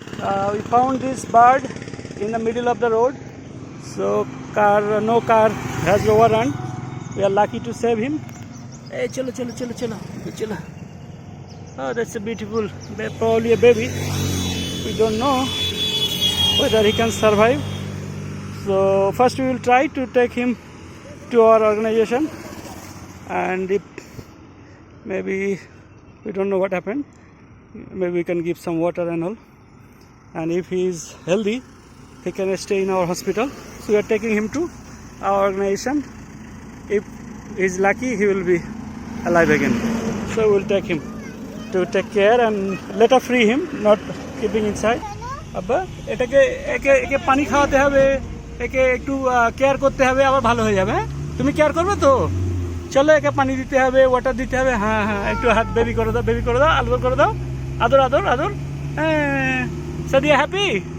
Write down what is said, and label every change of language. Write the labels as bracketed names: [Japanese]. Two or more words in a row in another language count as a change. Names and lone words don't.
[English] We found this bird in the middle of the road. So no car has overrun. We are lucky to save him. [Bangla] Hey, চলো, চলো, চলো, চলো, চলো. [English] Oh, that's a beautiful, probably a baby. We don't know whether he can survive. So first we will try to take him to our organization, and if maybe we don't know what happened, maybe we can give some water and all, and if he is healthy he can stay in our hospital. So we are taking him to our organization. If he is lucky, he will be alive again. So we will take him to take care and later free him, not keeping inside. [Bangla] Abba এটাকে একে একে পানি খাওয়াতে হবে, একে একটু কেয়ার করতে হবে, আবার ভালো হয়ে যাবে। তুমি কেয়ার করবে তো? চলো, একে পানি দিতে হবে, ওয়াটার দিতে হবে। হ্যাঁ হ্যাঁ, একটু হাত বেবি করে দাও, বেবি করে দাও, আদর করে দাও, আদর আদর আদর। হ্যাঁ, সাদিয়া [English] happy happy.